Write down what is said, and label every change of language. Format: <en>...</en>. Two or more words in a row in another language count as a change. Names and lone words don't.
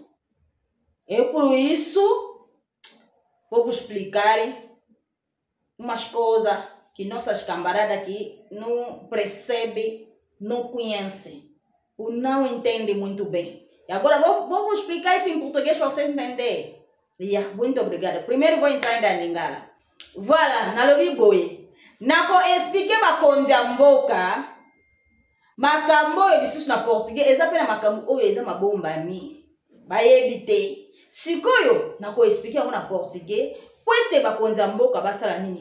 <pt>Eu por isso vou vos explicar umas coisas que nossas camaradas aqui não percebem, não conhecem, ou não entendem muito bem. E agora vou vos explicar isso em português para vocês entenderem. Muito obrigada. Primeiro vou entrar em Lingala. Voilà,</pt> <ln>na lobi boy. Nako explique makonzi ya mboka. Makambo ebisusu na portugais ezapela makambo oyo eza mabombami. Bayebi te. Sikoyo nako explique yango na portugais po ete bakonzi ya mboka basala nini?</ln>